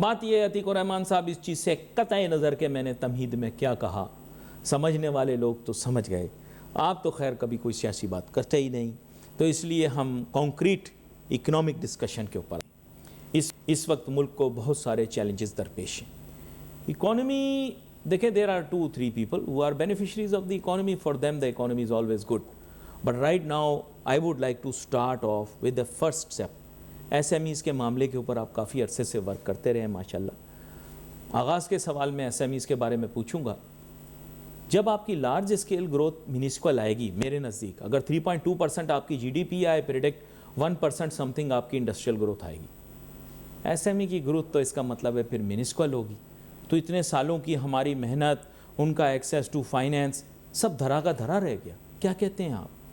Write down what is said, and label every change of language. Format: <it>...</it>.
<ur>بات یہ ہے عتیق الرحمان صاحب، اس چیز سے قطع نظر کہ میں نے تمہید میں کیا کہا، سمجھنے والے لوگ تو سمجھ گئے، آپ تو خیر کبھی کوئی سیاسی بات کرتے ہی نہیں، تو اس لیے ہم کانکریٹ اکنامک ڈسکشن کے اوپر اس وقت ملک کو بہت سارے چیلنجز درپیش ہیں۔ اکانومی دیکھیں،</ur> <en>There are 2-3 people who are beneficiaries of the economy. For them the economy is always good, but right now I would like to start off with the first step.</en> <ur>S M Es کے معاملے کے اوپر آپ کافی عرصے سے work کرتے رہے ماشاءاللہ۔ آغاز کے سوال میں ایس ایم ایز کے بارے میں پوچھوں گا۔ جب آپ کی لارج اسکیل گروتھ میونسپل آئے گی، میرے نزدیک اگر 3.2% آپ کی جی ڈی پی آئے، پریڈکٹ 1% سم تھنگ آپ کی انڈسٹریل گروتھ آئے گی۔ ایس ایم ای کی گروتھ تو اس کا مطلب ہے پھر میونسپل ہوگی، تو اتنے سالوں کی ہماری محنت، ان کا ایکسیس ٹو فائنینس سب دھرا کا دھرا رہ گیا۔ کیا کہتے ہیں آپ؟</ur>